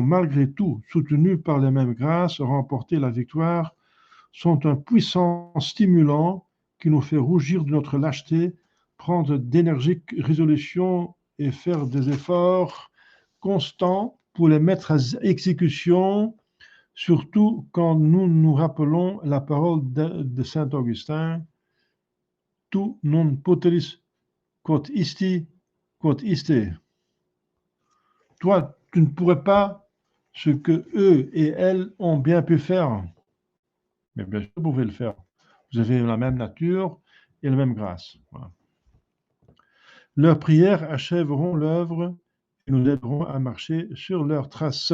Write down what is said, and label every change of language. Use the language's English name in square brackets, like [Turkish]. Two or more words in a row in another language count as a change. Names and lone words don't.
[French] malgré tout, soutenus par les mêmes grâces, remporté la victoire, sont un puissant stimulant qui nous fait rougir de notre lâcheté, prendre d'énergiques résolutions et faire des efforts constants pour les mettre à exécution surtout quand nous nous rappelons la parole de saint Augustin, [Latin] tu non poteris quod isti, quod iste. [French] Toi, tu ne pourrais pas ce que eux et elles ont bien pu faire. Mais bien sûr, vous pouvez le faire. Vous avez la même nature et la même grâce. Voilà. Leurs prières achèveront l'œuvre et nous aideront à marcher sur leurs traces.